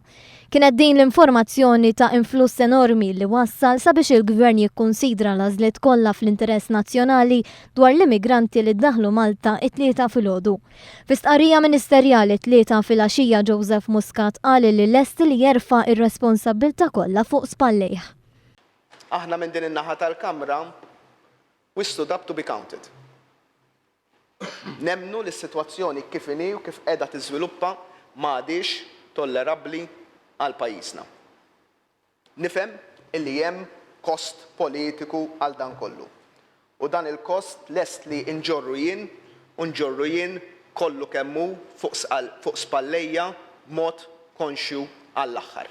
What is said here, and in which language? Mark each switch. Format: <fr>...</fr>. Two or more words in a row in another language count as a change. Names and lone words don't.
<mt>Kienet din l-informazzjoni ta' influss enormi li wassal sabiex il-gvern jikkunsidra l-għażliet kollha fl-interess nazzjonali dwar l-immigranti li ddaħlu Malta it-tlieta filgħodu. Fi stqarrija ministerjali tlieta filgħaxija Joseph Muscat qal li lesti li jerfa' ir-responsabbilta kollha fuq spallejh. Aħna minn din in-naħa tal-Kamra</mt> <en>we stood up to be counted.</en> <mt>Nemmnu li s-sitwazzjoni kif inhi u kif qiegħda tiżviluppa m'għadix tollerabbli għal pajjiżna. Nifhem illi hemm kost politiku għal dan kollu. U dan il-kost lest li nġorru jien kollu kemmu fuq spallejja b'mod konxju għall-aħħar.</mt>